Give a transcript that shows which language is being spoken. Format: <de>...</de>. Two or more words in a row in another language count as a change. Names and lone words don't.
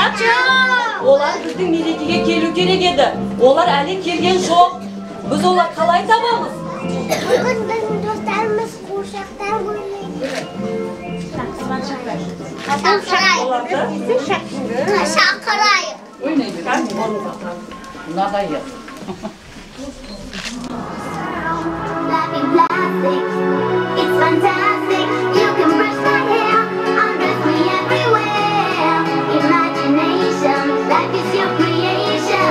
<kk>Олар біздің мерекеге келу керек еді. Олар әлі келген жоқ. Біз олар қалай табамыз? Бүгін біздің достарымыз қуыршақтар ойнайды. Шақырайық. Ойнайды,</kk> <en>It's fantastic. You can brush my hair, undress me everywhere. Imagination, life is your creation.</en>